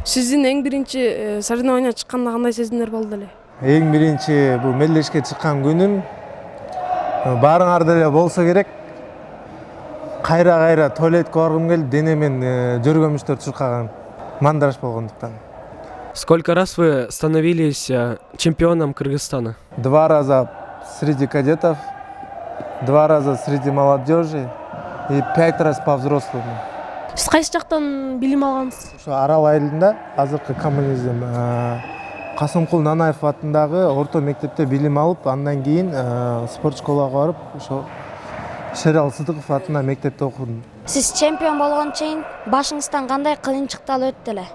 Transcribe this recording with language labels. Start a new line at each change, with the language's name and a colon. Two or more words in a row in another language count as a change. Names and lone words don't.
Kyrgyz: Сиздин эң биринчи соревнованияга чыкканда кандай сезимдер болду эле? Эң биринчи бул мелдешке чыккан күнүм баарыңарда эле болсо керек. Кайра туалетке баргым келип, денемен жөргөмүчтөр чуркаган. Мандраж болгондуктан.
Russian: Сколько раз вы становились чемпионом Кыргызстана? 2 раза среди кадетов, 2 раза среди молодежи и 5 раз по взрослым.
Kyrgyz: Сиз кайсы жактан билим алгансыз? Ошо Арал айылында азыркы коммунизм Касымкул Нанаев атындагы орто мектепте билим алып, андан кийин спорт школага барып, ошо Шерал Сыдыков атында мектепте окудум. Сиз чемпион болгон чейин башыңыздан кандай кыйынчылыктар өттү эле?